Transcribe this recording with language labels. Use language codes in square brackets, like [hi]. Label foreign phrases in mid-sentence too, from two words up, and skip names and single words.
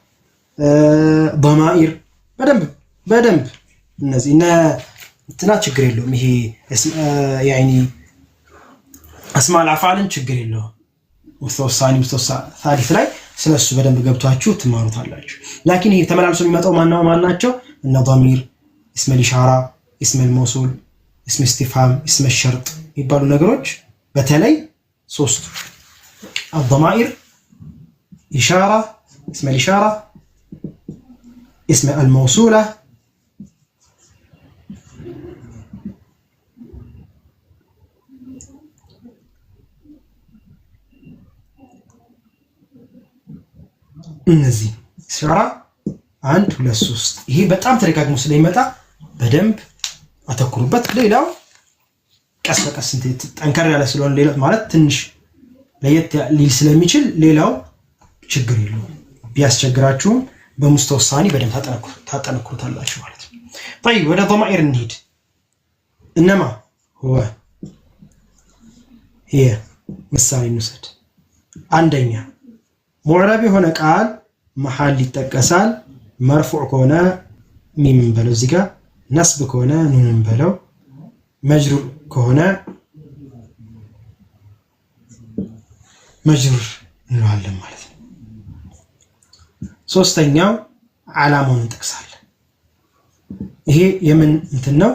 [am] ضمائر በደንብ እነዚህ እንትና ችግር የለውም። ይሄ [ar] يعني أسماء الأفعال [am] ችግር የለውም። [ar] مستوى ثاني مستوى [am] ታሪፍ ላይ ስለሱ በደንብ ገብቷችሁ ትማሩታላችሁ። ላኪን ይሄ ተመላልሶ የሚመጣው ማናቸው እነ [ar] ضمير اسم الاشاره اسم الموصول اسم استفهام اسم الشرط [am] የሚባሉ ነገሮች በተለይ ሶስቱ [ar] الضمائر اشاره اسم الاشاره اسم الموصوله [am] እነዚህ ስራ 1 2 3 ይሄ በጣም ተደጋግሞ ስለሚመጣ በደንብ አተኩሩበት። ሌላው ቀስ በቀስ ጠንከር ያለ ስለሆነ ሌላው ማለት ትንሽ ለየት ሊል ስለሚችል ሌላው ችግር የለውም። ቢያስቸግራችሁም በሙስተወሳኒ በደንብ ታጠነክሩታላችሁ ማለት ነው። طيب ወደ ضمائر እንሂድ። እነማ هو هي ምሳሌ እንውሰድ። አንደኛ ሙዕረብ የሆነ ቃል መሐል ይጠቀሳል። መርፉዕ ከሆነ ሚምን በለው እዚህ ጋር፣ ነስብ ከሆነ ኑንን በለው፣ መጅሩር ከሆነ መጅሩር እንለዋለን ማለት ነው። ሶስተኛው ዓላማውን እንጠቅሳለን። ይሄ የምን እንትን ነው?